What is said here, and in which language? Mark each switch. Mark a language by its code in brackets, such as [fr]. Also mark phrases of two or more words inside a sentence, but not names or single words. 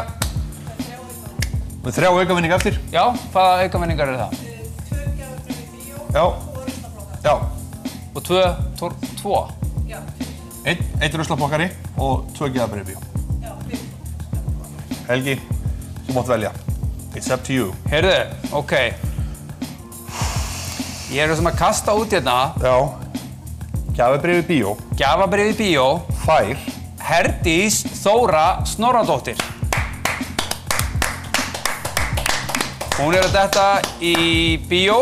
[is] Með 3 aukavinning eftir. Já, hvaða aukavinningar eru það? 2 gjafabréf í bíó Já. og ruslaplokkar. Já. Og 2? Já. 1 ruslaplokkari og 2 gjafabréf í bíó. Já, fyrir. Helgi, þú mátt velja. [en] It's up to you. [is] Heyrðu, ok. Ég er sem að kasta út hérna. Já. Gjafabréf í bíó. Gjafabréf í bíó. Fær. Herdís Þóra Snorradóttir. Hún er að detta í bíó.